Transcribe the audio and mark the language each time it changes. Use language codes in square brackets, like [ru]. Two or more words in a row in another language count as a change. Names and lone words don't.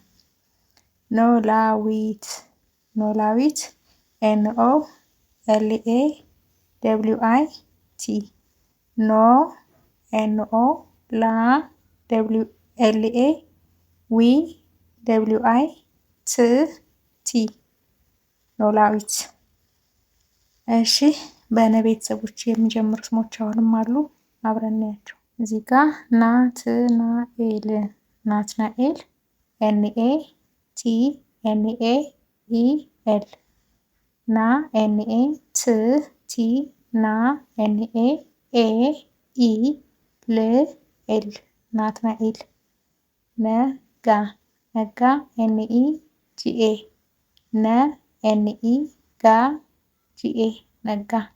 [am] ኖላዊት፣ ኖላዊት፣ [en] N O L A W I T፣ [am] ኖ ኤንኦ ላ ደብሊው ኤልኤ ዊ ደብሊው አይ ት ቲ ኖላዊት። እሺ በነ ቤተሰቦች የሚጀምሩ ስሞች አሁንም አሉ፣ አብረን እናያቸው። እዚህ ጋር ናትናኤል፣ ናትናኤል፣ [en] N A T N A E L፣ [am] ና ኤንኤ ት ቲ ና ኤንኤ ኤ ኢ ል ኤል ናትናኤል። ነጋ፣ ነጋ፣ [en] N E G A፣ [am] ነ ኤንኢ ጋ ጂኤ ነጋ።